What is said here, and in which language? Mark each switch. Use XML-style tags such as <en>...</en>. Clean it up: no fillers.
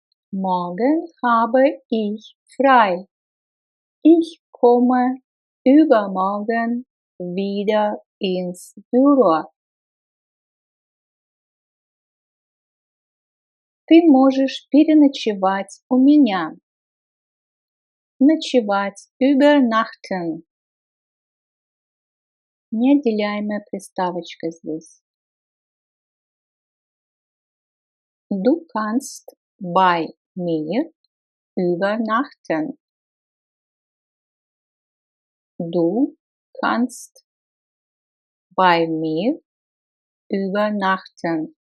<de>Morgen habe ich frei. Ich komme übermorgen wieder ins Büро.</de> <ru>Ты можешь переночевать у меня. Ночевать, übernachten. Неотделяемая приставочка здесь.</ru> <de>Du kannst bei mir übernachten. Du kannst bei mir übernachten.</de>